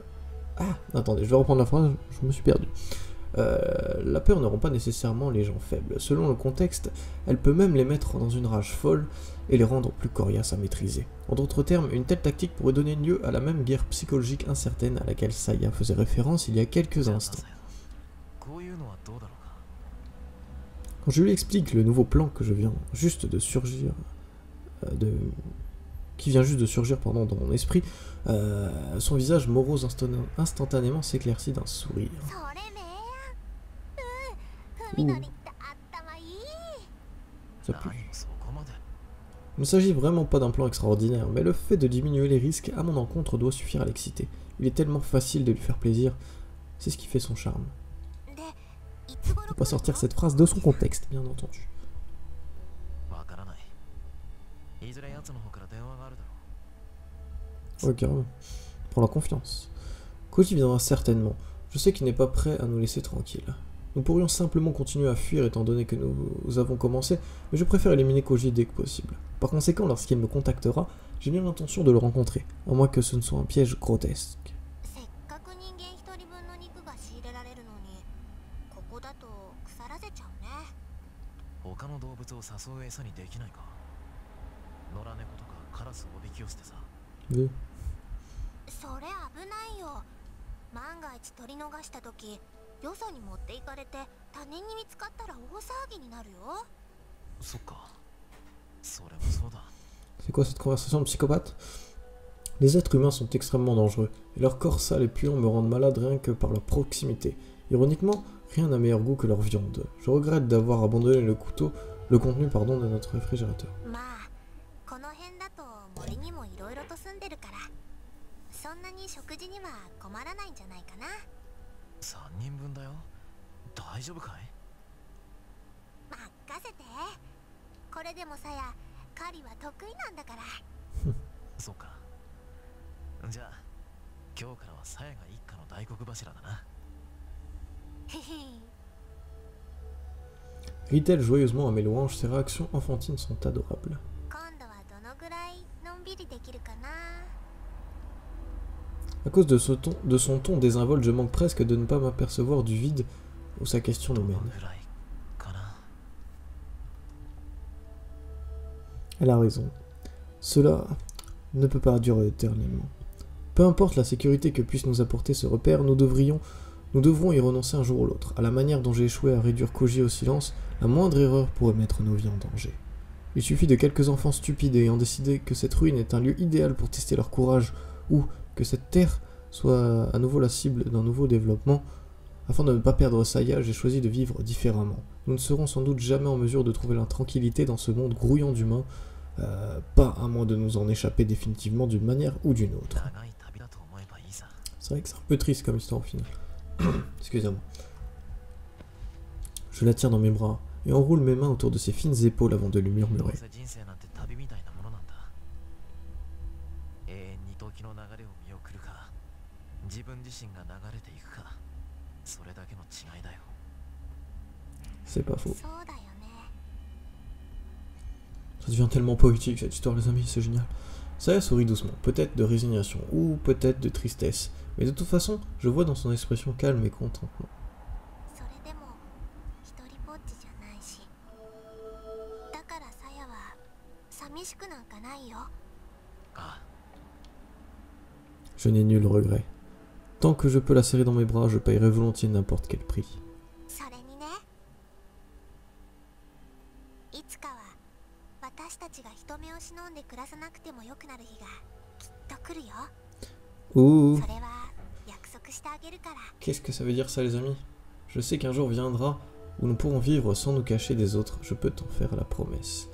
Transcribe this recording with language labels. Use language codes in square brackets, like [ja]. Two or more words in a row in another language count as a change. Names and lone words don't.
[fr] Ah, attendez, je vais reprendre la phrase, je me suis perdu. La peur ne rend pas nécessairement les gens faibles. Selon le contexte, elle peut même les mettre dans une rage folle et les rendre plus coriaces à maîtriser. En d'autres termes, une telle tactique pourrait donner lieu à la même guerre psychologique incertaine à laquelle Saya faisait référence il y a quelques instants. [ja] こういうのはどうだろうか。 [fr] Quand je lui explique le nouveau plan que je viens juste de surgir, qui vient juste de surgir pardon, dans mon esprit, son visage morose instantanément s'éclaircit d'un sourire. [ja] それねー。文則って頭いい。 [fr] Ça pue. [ja] 何もそこまで。 [fr] Il ne s'agit vraiment pas d'un plan extraordinaire, mais le fait de diminuer les risques à mon encontre doit suffire à l'exciter. Il est tellement facile de lui faire plaisir, c'est ce qui fait son charme. [ja] で、いつ頃 [fr] Faut pas sortir cette phrase de son contexte, bien entendu. [ja] わからない。いずれ奴の方から電話があるだろう。 [fr] Ouais, carrément. Prends la confiance. Koji viendra certainement. Je sais qu'il n'est pas prêt à nous laisser tranquilles. Nous pourrions simplement continuer à fuir étant donné que nous avons commencé, mais je préfère éliminer Koji dès que possible. Par conséquent, lorsqu'il me contactera, j'ai bien l'intention de le rencontrer, à moins que ce ne soit un piège grotesque. [ja] せっかく人間一人分の肉が仕入れられるのに、ここだと腐らせちゃうね。他の動物を誘う餌にできないか。野良猫とかカラスをおびき寄せてさ。 De- それ危ないよ。万が一取り逃した時、よそに持っていかれて他人に見つかったら大騒ぎになるよ。そっか。それもそうだ。 [fr] C'est quoi cette conversation de psychopathe? Les êtres humains sont extrêmement dangereux, et leur corps sale et puant me rendent malade rien que par leur proximité. Ironiquement, rien n'a meilleur goût que leur viande. Je regrette d'avoir abandonné le contenu de notre réfrigérateur. [ja] まあ、この辺だと森にもいろいろと住んでるから、そんなに食事には困らないんじゃないかな。 3人分だよ。大丈夫かい？任せて。これでもさや、 狩りは得意なんだから。そうか。じゃあ今日からはサヤが一家の大黒柱だな。へへ。 [fr] Rit-elle joyeusement à mes louanges, ses réactions enfantines sont adorables. [ja] 今度はどのぐらいのんびりできるかな。 [fr] À cause de son ton désinvolte, je manque presque de ne pas m'apercevoir du vide où sa question nous mène. [ja] ぐらいかな。 [fr] Elle a raison. Cela ne peut pas durer éternellement. Peu importe la sécurité que puisse nous apporter ce repère, nous devrons y renoncer un jour ou l'autre. À la manière dont j'ai échoué à réduire Koji au silence, la moindre erreur pourrait mettre nos vies en danger. Il suffit de quelques enfants stupides ayant décidé que cette ruine est un lieu idéal pour tester leur courage, ou que cette terre soit à nouveau la cible d'un nouveau développement. Afin de ne pas perdre Saya, j'ai choisi de vivre différemment. Nous ne serons sans doute jamais en mesure de trouver la tranquillité dans ce monde grouillant d'humains, pas à moins de nous en échapper définitivement d'une manière ou d'une autre. [ja] 長い旅だと思えばいいさ。 [fr] C'est vrai que c'est un peu triste comme histoire au final. Excusez-moi. Je la tiens dans mes bras et enroule mes mains autour de ses fines épaules avant de lui [ja] どう [fr] murmurer. [ja] せ人生なんて旅みたいなものなんだ。永遠に時の流れを見送るか、自分自身が流れていくか、それだけの違いだよ。 [fr] C'est pas faux. [ja] そうだよね。 [fr] Ça devient tellement poétique cette histoire, les amis, c'est génial. Saya sourit doucement, peut-être de résignation ou peut-être de tristesse, mais de toute façon, je vois dans son expression calme et contentement. [ja] それでも一人ぼっちじゃないし。だからさやは寂しくなんかないよ。ああ、 [fr] Je n'ai nul regret. Tant que je peux la serrer dans mes bras, je paierai volontiers n'importe quel prix. [ja] それにね、いつかは私たちが人目を忍んで暮らさなくてもよくなる日がきっと来るよ。 [fr] Ouh, [ja] それは約束してあげるから。 [fr] qu'est-ce que ça veut dire ça, les amis? Je sais qu'un jour viendra où nous pourrons vivre sans nous cacher des autres, je peux t'en faire la promesse.